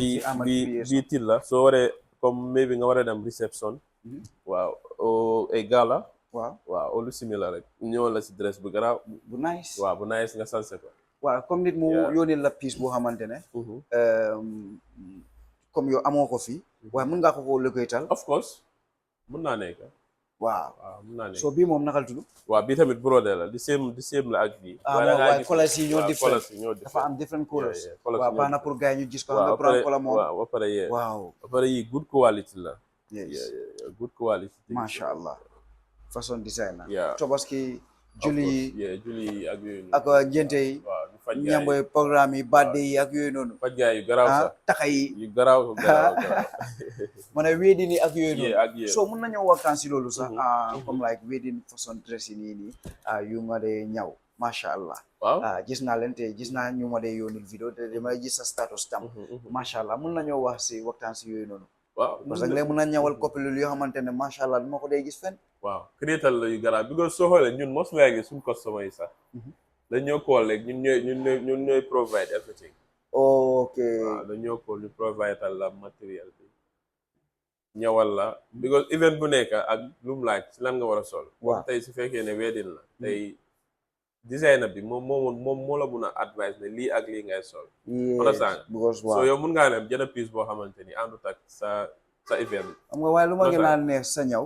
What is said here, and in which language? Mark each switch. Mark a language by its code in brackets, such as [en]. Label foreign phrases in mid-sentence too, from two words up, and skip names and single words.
[wo] bii til la soo waree comme maybe nga war a dem reception waaw ay gala waaw lu similar rek ñëwal la si dress bu garaaw bu nice waaw bu nice nga sanse ko waaw comme nit mu yónnee la pièce boo xamante ne comme yow amoo ko fii waaye mën ngaa ko lëkkaytal of course mën naa nekk waaw mën naa nekk so bii moom nakal tudd waaw bii tamit brodé la di same la ak bii waaye couleurs yi ñoo different dafa am different couleurs waaw baax na pour gars yi ñu gis ko xam nga brown couleur moom waaw ba pare yi [en] good quality [wo] la [en] good quality [ar] masha Allah [en] fashion designer Yeah. [wo] Tobaski julli julli ak yooyu noonu ak ngénte yi waaw ñu faj ñamboy programme yi birthday yi ak yooyu noonu faj gaay yu garaaw sax taxa yi yu garaaw ma ne wedding yi ak yooyu noonu ak yooyu so mën nañoo waxtaan si loolu sax comme [en] like wedding fashion dress [wo] yi nii yu nga dee ñaw [ar] masha Allah [wo] waaw gis naa leen te gis naa ñu ma dee yónnil vidéo te dama gis sa status tam [ar] masha Allah [wo] mën nañoo wax si waxtaan si yooyu noonu waaw parce que léegi mën na ñawal coppilul yoo xamante ne [ar] masha Allah [wo] duma ko dee gis fenn waaw créatal la yu garaaw because soo xoolee ñun [en] most likely [wo] suñu customer yi sax dañ ñoo call rek ñun ñooy [en] provide everything [wo] ok waaw dañ ñoo call ñu provide tal la matériel bi ñawal la because event bu nekk ak lu mu laaj si lan nga war a sol waaw tey su fekkee ne wedding la tey designer bi moom moo la mun a advice ne lii ak lii ngay sol understand so yow mun ngaa dem jënd pièce boo xamante ni àndut ak sa event xam nga waaye lu ma gën a neex sa ñaw